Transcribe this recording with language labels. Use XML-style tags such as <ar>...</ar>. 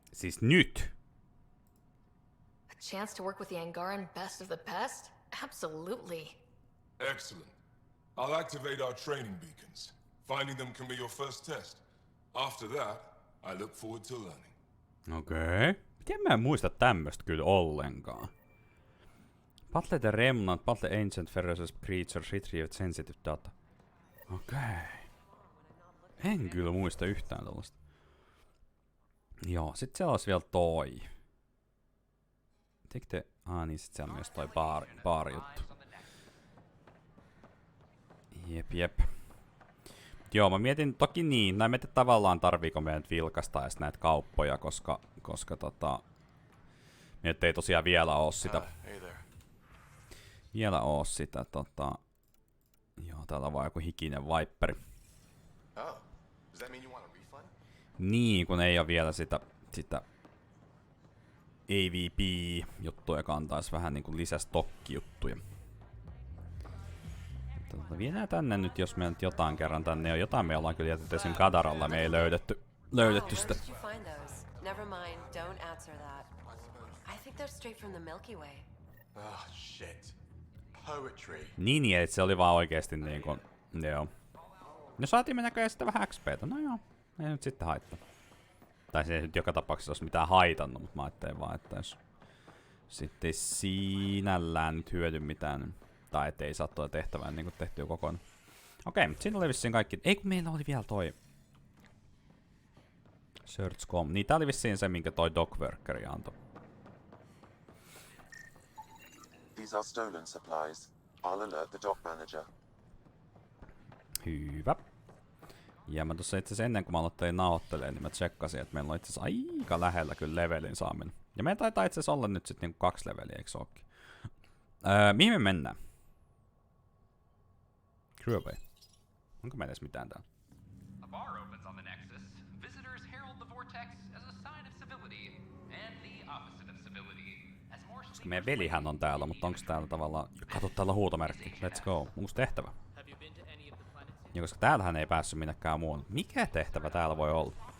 <fi>Siis nyt!</fi> <en>A chance to work with the Angaran best of the best? Absolutely. Excellent. I'll activate our training beacons. Finding them can be your first test. After that, I look forward to learning.</en> <fi>Okei. Miten mä en muista tämmöstä kyllä ollenkaan?</fi> <en>Battle the Remnant, battle ancient ferocious creatures, retrieved sensitive data.</en> <fi>Okei. En kyllä muista yhtään tällaista. Joo, sit siellä olisi vielä toi. Niin sit siellä on myös toi baari juttu. Jep. Joo, mä mietin toki niin, näin mietin tavallaan tarviiko meidän vilkasta edes näitä kauppoja, koska nyt ei tosiaan vielä oo sitä. Joo, täällä on vaan joku hikinen vaipperi. Niin, kun ei oo vielä sitä AVP-juttuja, joka antais vähän niinku lisästokkijuttuja. Viedään tänne nyt, jos me nyt jotain kerran tänne on. Jotain me ollaan kyllä jätetty esim. Kadaralla, me ei löydetty sitä.</fi> <en>Never mind, don't answer that. I think they're straight from the Milky Way. Oh, shit. Poetry.</en> <fi>Niin, että se oli vaan oikeesti niinku, joo. No saatiin me näköjään sitten vähän XP:tä, no joo, ei nyt sitten haittaa. Tai se ei nyt joka tapauksessa olisi mitään haitannut, mutta mä ajattelin vaan, että jos sitten sinällään nyt hyödy mitään, tai ettei saa tuota tehtävää niin kuin tehtyä kokonaan. Okei, siinä oli vissiin kaikki. Ei kun meillä oli vielä toi Search.com. Niin tää oli vissiin se, minkä toi Dogworkeri antoi.</fi> <en>These are stolen supplies. I'll alert the dock manager.</en> <fi>Hyvä. Ja mä tossa itse asiassa ennen kuin mä aloittelin nauhoittelemaan, niin mä tsekkasin, että meillä on itse asiassa aika lähellä kyllä levelin saaminen. Ja meillä taitaa itse asiassa olla nyt sitten niinku 2 leveliä, eikö ookin? Mihin me mennään? Crewway. Onko meillä edes mitään täällä?</fi> <en>A bar opens on the Nexus. Visitors herald the vortex as a sign of civility and the opposite of civility. As more</en> <fi>koska meidän velihän on täällä, mutta onko täällä tavallaan... Kato, täällä on huutomerkki.</fi> <en>Let's go.</en> <fi>Onko tehtävä? Ja koska täällähän ei päässyt minnekään muualle. Mikä tehtävä täällä voi olla?</fi>